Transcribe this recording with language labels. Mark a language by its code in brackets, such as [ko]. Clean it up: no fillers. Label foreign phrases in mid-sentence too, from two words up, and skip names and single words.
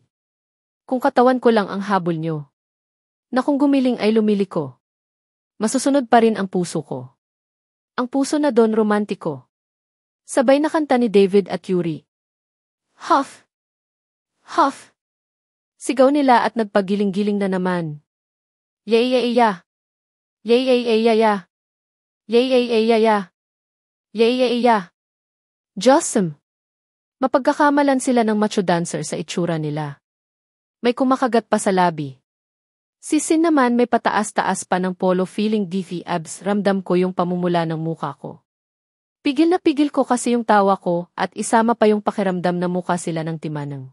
[tl] Kung katawan ko lang ang habol nyo. Na kung gumiling ay lumiliko. Masusunod pa rin ang puso ko. Ang puso na doon romantiko. Sabay na kanta ni David at Yuri. Huff! Huff! Sigaw nila at nagpagiling-giling na naman. Yay yay ya! Yay yay yay ya ya! Yay yay yay ya ya! Yay yay ya! Jossum! Mapagkakamalan sila ng [en] macho dancer [tl] sa itsura nila. May kumakagat pa sa labi. Si Sin naman may pataas-taas pa ng polo [en] feeling beefy abs, [tl] ramdam ko yung pamumula ng mukha ko. Pigil na pigil ko kasi yung tawa ko at isama pa yung pakiramdam na mukha sila ng timanang.